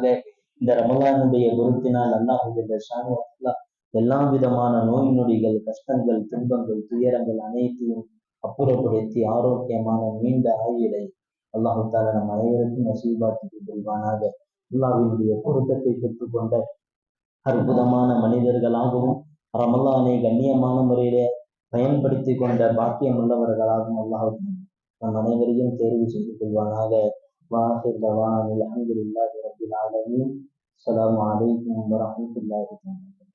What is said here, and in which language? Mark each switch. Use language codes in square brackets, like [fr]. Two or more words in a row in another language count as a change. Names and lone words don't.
[ta] இந்த ரமலானுடைய பொருத்தினால் அல்லாஹ் [ar] جل شأنه وتعالى [ta] எல்லா விதமான நோய் நொடிகள், கஷ்டங்கள், துன்பங்கள், துயரங்கள் அனைத்தையும் அப்புறப்படுத்தி ஆரோக்கியமான நீண்ட ஆயுளை அல்லாஹ் தஆலா நம் அனைவருக்கும் நசீபாக்கி புரிவானாக. அல்லாஹ்வினுடைய பொருத்தத்தை பெற்றுக்கொண்ட அற்புதமான மனிதர்களாகவும் ரமலானை கண்ணியமான முறையில பயன்படுத்தி கொண்ட பாக்கியம் உள்ளவர்களாகவும் அல்லாஹ் நம் அனைவரையும் தேர்வு செய்து கொள்வானாக. [ar] وآخر دعوانا الحمد لله رب العالمين. السلام عليكم ورحمة الله وبركاته.